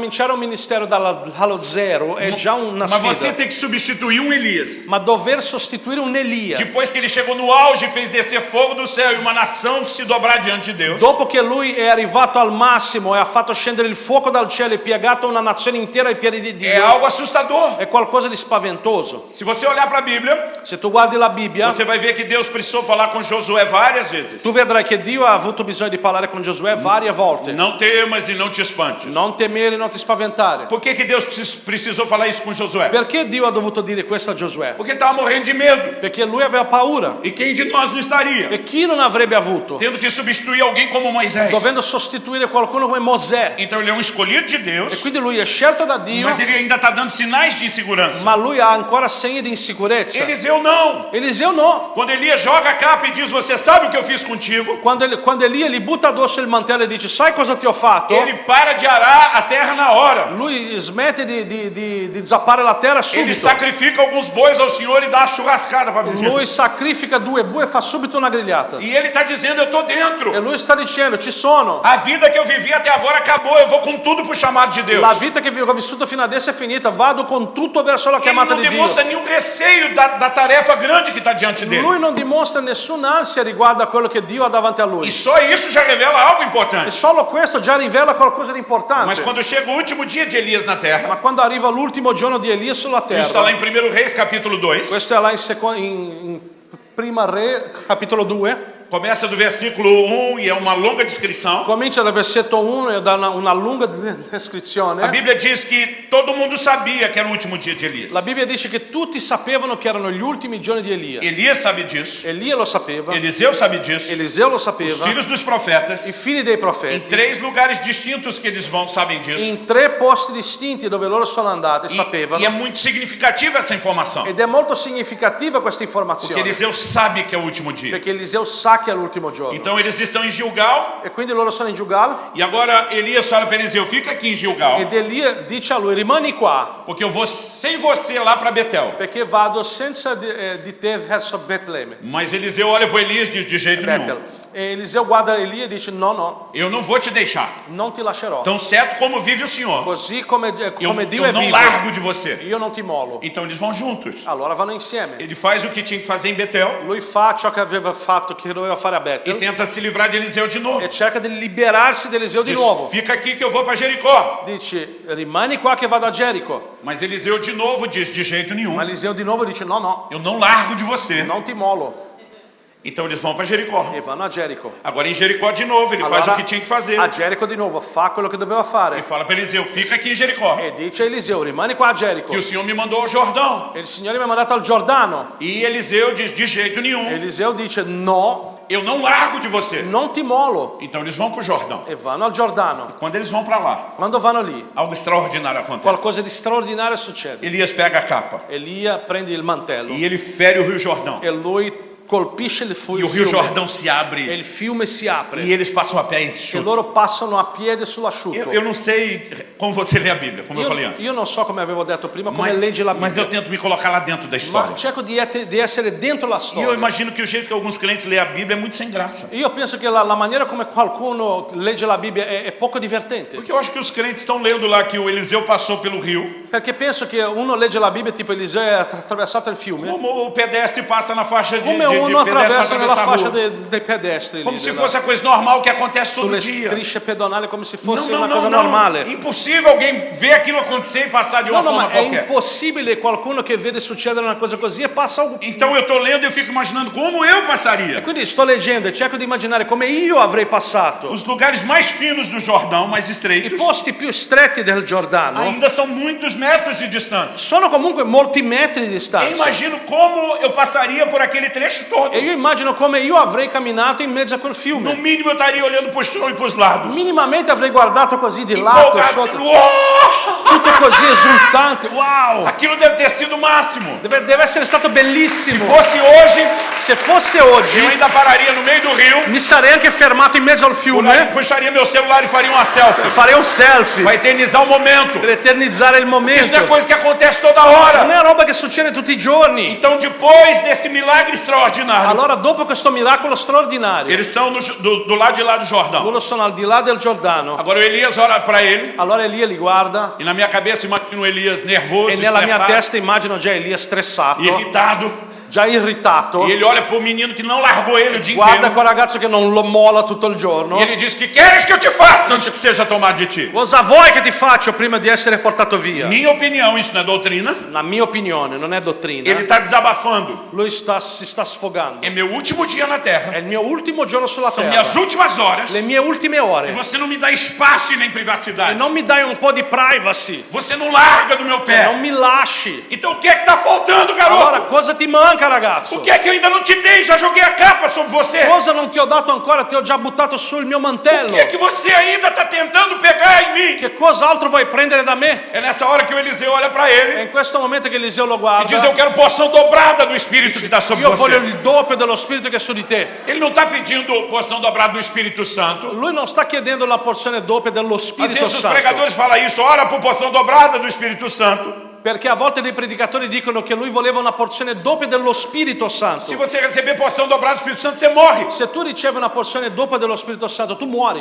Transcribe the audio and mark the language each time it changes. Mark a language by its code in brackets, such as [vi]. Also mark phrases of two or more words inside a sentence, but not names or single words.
[it] Ragazzi, cominciare un ministero dallo zero è già una [pt] Mas você [it] sfida. [pt] tem que substituir um Elias. [it] ma dover sostituire un Elia. [pt] Depois que ele chegou no auge, fez descer fogo do céu e uma nação se dobrar diante de Deus. [it] Dopo che lui è arrivato al massimo e ha fatto scendere il fuoco dal cielo e piegato una nazione intera ai piedi di [pt] É [it] Dio, [pt] algo assustador. [it] è qualcosa di spaventoso. [pt] Se você olhar para a Bíblia, [it] Se tu guardi la Bibbia, [pt] você vai ver que Deus precisou falar com Josué várias vezes. [it] tu vedrai che Dio ha avuto bisogno di parlare con Giosuè varie volte. [pt] Não temas e não te espantes. [it] Non temere, non ti spaventare. [pt] Por que Deus precisou falar isso com Josué? [it] Perché Dio ha dovuto dire questo a Giosuè? [pt] Porque estava morrendo de medo. [it] Perché lui aveva paura. [pt] E quem de nós não estaria? [it] E chi non avrebbe avuto? [pt] Tendo que substituir alguém como Moisés. [it] Dovendo sostituire qualcuno come Mosè. [pt] Então ele é um escolhido de [it] E [pt] Deus, [it] quindi lui è scelto da Dio, [pt] mas ele ainda está dando sinais de insegurança. [it] ma lui ha ancora segni di insicurezza. [pt] Eliseu não. [it] Eliseo no. [pt] Quando Elias joga a capa e diz, você sabe o que eu fiz contigo? [it] Quando Elia gli butta addosso il mantello e dice sai cosa ti ho fatto? [pt] Ele para de arar a terra na hora. [it] Lui smette di zappare la terra [pt] Ele [it] subito. [pt] sacrifica alguns bois ao Senhor e dá uma churrascada para a vizinha. [it] Lui sacrifica 2 bue e fa subito una grigliata. [pt] E ele está dizendo, eu estou dentro. [it] E lui sta dicendo ci sono. [pt] A vida que eu vivi até agora acabou, eu vou com tudo pro chamado de Deus. [it] La vita che ho vissuto fino adesso è finita, vado con tutto verso la [pt] Ele [it] chiamata [pt] não [it] di Dio. [pt] demonstra nenhum receio da tarefa grande que está diante dele. [it] Lui non dimostra nessuna ansia riguardo a quello che Dio ha davanti a lui. [pt] E só isso já revela algo [it] E [pt] importante. [it] solo questo già rivela qualcosa di importante. [pt] Mas quando chega o último dia de Elias na terra, [it] Ma quando arriva l'ultimo giorno di Elia sulla [pt] isso está lá [it] terra, [pt] em 1 Reis capítulo 2, [it] questo è là in Prima Re, capitolo 2, [pt] começa do versículo 1 e é uma longa descrição. [it] comincia dal versetto 1 e dà una lunga descrizione. [pt] A Bíblia diz que todo mundo sabia que era o último dia de Elias. [it] La Bibbia dice che tutti sapevano che erano gli ultimi giorni di Elia. [pt] Elias sabe disso, [it] Elia lo sapeva, [pt] Eliseu sabe disso, [it] Eliseo lo [pt] os [it] sapeva, [pt] filhos dos profetas, [it] i figli dei [pt] em [it] profeti. [pt] 3 lugares distintos que eles vão sabem disso. [it] In 3 posti distinti dove loro sono andati [pt] E [it] sapevano. [pt] é muito significativa essa informação, [it] Ed è molto significativa questa [pt] porque [it] informazione, [pt] Eliseu sabe que é o último dia. [it] perché Eliseo sa che è l'ultimo giorno. [pt] Então eles estão em Gilgal, [it] E quindi loro sono in Gilgal [pt] e agora Elias fala para Eliseu, fica aqui em Gilgal, [it] ed Elia dice a lui rimani qua [pt] porque eu vou sem você lá para Betel. [it] perché vado senza di te verso Betlemme. [pt] Mas Eliseu olha para Elias e diz, de jeito nenhum, [it] Betel. E Eliseo guarda Elia e dice no, [pt] eu não vou te deixar. [it] non ti lascerò. [pt] Tão certo como vive o Senhor, [it] Così come Dio [pt] eu [it] è [pt] não [it] vivo, [pt] largo de você. [it] io non ti mollo. [pt] Então eles vão juntos. [it] Allora vanno insieme. [pt] Ele faz o que tinha que fazer em Betel [it] Lui fa ciò che aveva fatto, che doveva fare a [pt] e [it] Betel, [pt] tenta se livrar de Eliseu de novo. [it] e cerca di liberarsi di Eliseo di [pt] Diz, [it] nuovo. [pt] fica aqui que eu vou para Jericó. [it] Dice rimani qua che vado a Gerico. [pt] Mas Eliseu de novo diz, de jeito nenhum, [it] Ma Eliseo di nuovo dice no, [pt] eu não largo de você. [it] non ti mollo. [pt] Então eles vão para Jericó. [it] E vanno a Gerico. [pt] Agora em Jericó de novo, ele faz o que tinha que fazer. [it] a Gerico di nuovo fa quello che doveva [pt] E [it] fare. [pt] fala para Eliseu, fica aqui em Jericó. [it] E dice a Eliseo rimani qua a Gerico. [pt] Que o Senhor me mandou ao Jordão. [it] E il Signore mi ha mandato al Giordano. [pt] E Eliseu diz, de jeito nenhum, [it] Eliseo dice no, [pt] eu não largo de você. [it] non ti mollo. [pt] Então eles vão para o Jordão. [it] E vanno al Giordano. [pt] Quando eles vão para lá, [it] Quando vanno lì, [pt] algo extraordinário acontece. [it] qualcosa di straordinario succede. [pt] Elias pega a capa [it] Elia prende il mantello [pt] e ele fere o Rio Jordão. [it] e lui colpisce il [pt] E o Rio [it] fiume. [pt] Jordão se [it] E [pt] abre [it] il fiume si apre. [pt] e eles passam a pé [it] E [pt] enxuto. [it] loro passano a piede sull'asciutto. [pt] Eu não sei como você lê a Bíblia, como eu falei antes. [it] Io non so come avevo detto prima, come leggi la [pt] Mas eu [it] Bibbia. [pt] tento me colocar lá dentro da [it] Ma [pt] história. [it] cerco di essere dentro la [pt] E eu [it] storia. [pt] imagino que o jeito que alguns crentes lêem a Bíblia é muito sem graça. [it] Io penso che la maniera come qualcuno legge la Bibbia è poco divertente. [pt] Porque eu acho que os crentes estão lendo lá que o Eliseu passou pelo rio, [it] Perché penso che uno legge la Bibbia tipo Eliseo è attraversato il fiume, [pt] como o pedestre passa na faixa de [it] come [pt] pedestre [it] uno [pt] para [it] attraversa nella [pt] atravessar a [it] fascia [pt] rua. [it] dei pedestri, [pt] Como [it] lì, [pt] se fosse a coisa normal que acontece todo [it] sulle [pt] dia. [it] strisce pedonali, come se fosse [pt] Não, [it] una [pt] não, [it] cosa [pt] não, [it] normale. [pt] não. Impossível alguém ver aquilo acontecer e passar de uma [it] No, [pt] forma [it] ma è [pt] qualquer. [it] impossibile qualcuno che vede succedere una cosa così e passa algo. [pt] Então eu estou lendo e eu fico imaginando como eu passaria. [it] Quindi sto leggendo e cerco di immaginare come io avrei passato. [pt] Os lugares mais finos do Jordão, mais [it] I [pt] estreitos, [it] posti più stretti del Giordano [pt] ainda são muitos metros de distância. [it] sono comunque molti metri di [pt] Eu [it] distanza. [pt] imagino como eu passaria por aquele trecho todo. [it] E io immagino come io avrei camminato in mezzo a quel [pt] No [it] fiume. [pt] mínimo eu estaria olhando para o chão e para os lados. [it] Minimamente avrei guardato così di lato e [pt] Empolgado, [it] sotto, [pt] dizendo, "Uou!" [it] tutto così esultante. Wow! [pt] Aquilo deve ter sido o máximo. [it] Deve essere stato [pt] Se [it] bellissimo. [pt] fosse hoje, [it] Se fosse [pt] eu [it] oggi, [pt] ainda pararia no meio do rio, [it] mi sarei anche fermato in mezzo al fiume, [pt] puxaria meu celular e faria uma selfie. [it] farei un selfie [pt] Vai eternizar o momento. [it] per eternizzare il [pt] Isso não é [it] momento. [pt] coisa que acontece toda [it] Non [pt] hora. [it] è roba che succede tutti i giorni. [pt] Então, depois desse milagre extraordinário, extraordinário, [it] Allora dopo questo miracolo straordinario, [pt] eles estão do lado de lá do Jordão. [it] loro sono al di là del Giordano. [pt] Agora o Elias ora para ele, [it] Allora Elia li guarda [pt] e na minha cabeça imagino o Elias nervoso, [it] e nella mia [pt] estressado, [it] testa immagino già Elia stressato, [pt] irritado. [it] già irritato. [pt] E ele olha para o menino que não largou ele o dia [it] Guarda [pt] inteiro. [it] quel ragazzo che non lo mola tutto il giorno. [pt] E ele diz: que queres que eu te faça antes que seja tomado de ti? [it] Cosa vuoi che ti faccio prima di essere portato via? [pt] Minha opinião, isso não é doutrina. [it] La mia opinione, non è dottrina. [pt] Ele está desabafando. [it] Lui si sta sfogando. [pt] É meu último dia na terra. [it] È il mio ultimo giorno sulla [pt] São [it] terra. [pt] minhas últimas horas. [it] Le mie ultime [pt] E [it] ore. [pt] você não me dá espaço e nem [it] E [pt] privacidade. [it] non mi dai un po' di privacy. [pt] Você não larga do meu [it] Non [pt] pé. [it] mi lasci. [pt] Então o que é que está faltando, [it] Allora [pt] garoto? [it] cosa ti manca, ragazzo? [pt] O que é que eu ainda não te dei? Já joguei a capa sobre você. [it] Cosa non ti ho dato ancora? Ti ho già buttato sul mio [pt] O [it] mantello. [pt] que é que você ainda está tentando pegar em mim? [it] Che cos'altro vuoi prendere da me? [pt] É nessa hora que o Eliseu olha para [it] È [pt] ele [it] in questo momento che Eliseo lo [pt] e [it] guarda. [pt] diz: eu quero porção dobrada do Espírito que está sobre [it] Io voglio [pt] você. [it] il doppio dello spirito che è su di te. [pt] Ele não está pedindo porção dobrada do Espírito Santo. [it] Lui non sta chiedendo la porzione doppia dello [pt] Às [it] Spirito [pt] vezes os [it] Santo. [pt] pregadores falam isso: ora por porção dobrada do Espírito Santo. [it] Perché a volte dei predicatori dicono che lui voleva una porzione doppia dello Spirito [pt] Se [it] Santo. [pt] você receber porção dobrada do Espírito Santo, você morre. [it] Se tu ricevi una porzione doppia dello Spirito Santo, tu muori.